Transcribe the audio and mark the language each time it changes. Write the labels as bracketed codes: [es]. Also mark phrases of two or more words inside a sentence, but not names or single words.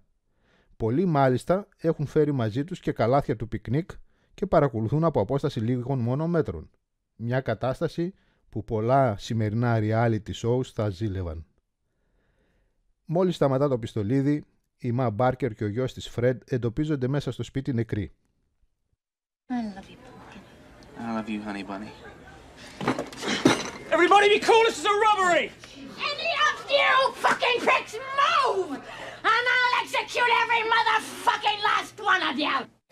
[el] Πολλοί μάλιστα έχουν φέρει μαζί τους και καλάθια του πικνίκ και παρακολουθούν από απόσταση λίγων μόνο μέτρων. Μια κατάσταση που πολλά σημερινά [en] reality shows [el] θα ζήλευαν. Μόλις σταματά το πιστολίδι, η Μα Μπάρκερ και ο γιος της Φρεντ εντοπίζονται μέσα στο σπίτι νεκροί. [en] I love you, pumpkin. I love you, honey bunny. Everybody be cool, this is a robbery! Any of you fucking pricks move! And I'll execute every motherfucking last one of you!